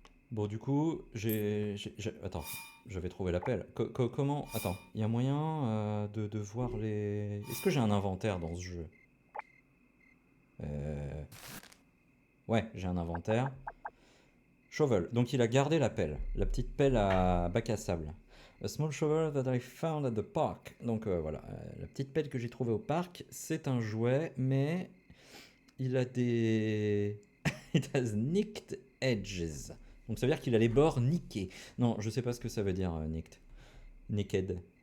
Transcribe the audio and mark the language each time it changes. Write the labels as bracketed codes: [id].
[fr] Bon, du coup, attends, j'avais trouvé l'appel. Comment... Attends, il y a moyen de voir les... Est-ce que j'ai un inventaire dans ce jeu? Euh, Ouais, j'ai un inventaire. Shovel. Donc il a gardé la pelle. La petite pelle à bac à sable. [en] A small shovel that I found at the park. [fr] Donc voilà, la petite pelle que j'ai trouvée au parc, c'est un jouet, mais il a des... [en] It has nicked edges. [fr] Donc ça veut dire qu'il a les bords niqués. Non, je sais pas ce que ça veut dire nicked. Naked.